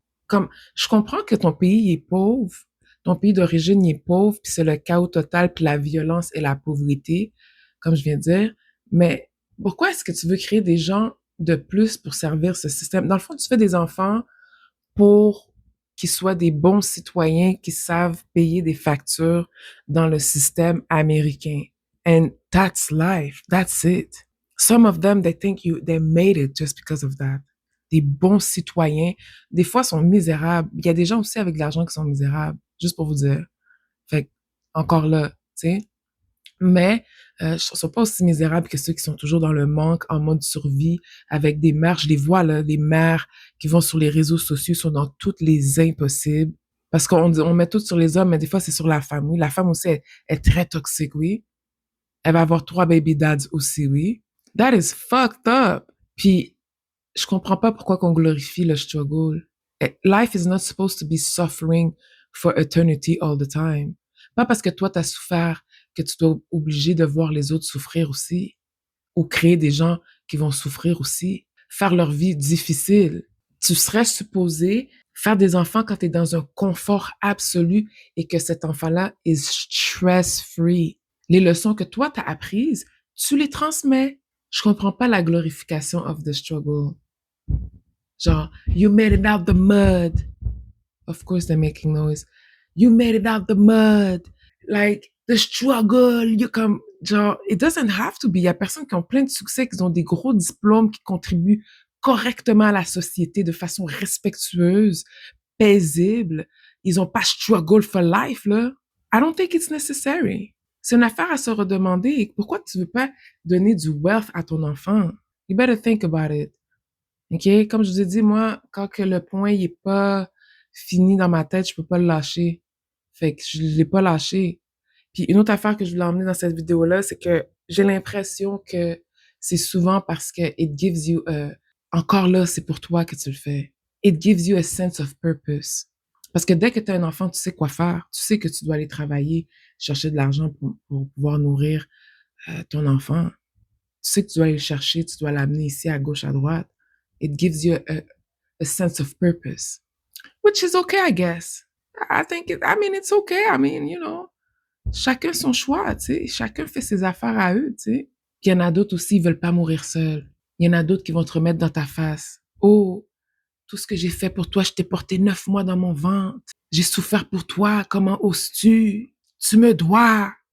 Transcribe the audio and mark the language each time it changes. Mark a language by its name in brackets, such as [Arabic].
[French] Comme, je comprends que ton pays est pauvre, ton pays d'origine est pauvre, puis c'est le chaos total, puis la violence et la pauvreté, comme je viens de dire, mais pourquoi est-ce que tu veux créer des gens de plus pour servir ce système? Dans le fond, tu fais des enfants pour qu'ils soient des bons citoyens qui savent payer des factures dans le système américain. [English] And that's life. That's it. Some of them, they made it just because of that. [French] Des bons citoyens. Des fois, sont misérables. Il y a des gens aussi avec de l'argent qui sont misérables. Juste pour vous dire. Fait que, encore là, tu sais. Mais je ne sont pas aussi misérables que ceux qui sont toujours dans le manque, en mode survie, avec des mères. Je les vois, là, les mères qui vont sur les réseaux sociaux, sont dans toutes les impossibles. Parce on met tout sur les hommes, mais des fois, c'est sur la femme. Oui, la femme aussi est très toxique, oui. Elle va avoir [English] 3 baby dads [French] aussi, oui. [English] That is fucked up. [French] Puis, je comprends pas pourquoi qu'on glorifie le struggle. [English] Life is not supposed to be suffering for eternity all the time. [French] Pas parce que toi, t'as souffert que tu dois obligé de voir les autres souffrir aussi. Ou créer des gens qui vont souffrir aussi. Faire leur vie difficile. Tu serais supposé faire des enfants quand t'es dans un confort absolu et que cet enfant-là [English] is stress-free. [French] Les leçons que toi, t'as apprises, tu les transmets. Je comprends pas la glorification [English] of the struggle. Genre, you made it out the mud. Of course they're making noise. You made it out the mud. Like, the struggle, you come... [French] Genre, [English] it doesn't have to be. [French] Il y a personnes qui ont plein de succès, qui ont des gros diplômes, qui contribuent correctement à la société de façon respectueuse, paisible. Ils ont pas [English] struggle for life, [French] là. [English] I don't think it's necessary. [French] C'est une affaire à se redemander. Pourquoi tu veux pas donner du wealth à ton enfant? [English] You better think about it. OK? [French] Comme je vous ai dit, moi, quand que le point il est pas fini dans ma tête, je peux pas le lâcher. Fait que je l'ai pas lâché. Puis une autre affaire que je voulais emmener dans cette vidéo-là, c'est que j'ai l'impression que c'est souvent parce que [English] it gives you [French] encore là, c'est pour toi que tu le fais. [English] It gives you a sense of purpose. [French] Parce que dès que tu as un enfant, tu sais quoi faire. Tu sais que tu dois aller travailler, chercher de l'argent pour pouvoir nourrir ton enfant. Tu sais que tu dois aller le chercher, tu dois l'amener ici à gauche, à droite. [English] It gives you a sense of purpose, which is okay, I guess. It's okay. I mean, you know, [French] chacun son choix, tu sais. Chacun fait ses affaires à eux, tu sais. Puis il y en a d'autres aussi, ils veulent pas mourir seuls. Il y en a d'autres qui vont te remettre dans ta face. Oh, tout ce que j'ai fait pour toi, je t'ai porté 9 mois dans mon ventre. J'ai souffert pour toi, comment oses-tu? Tu me dois.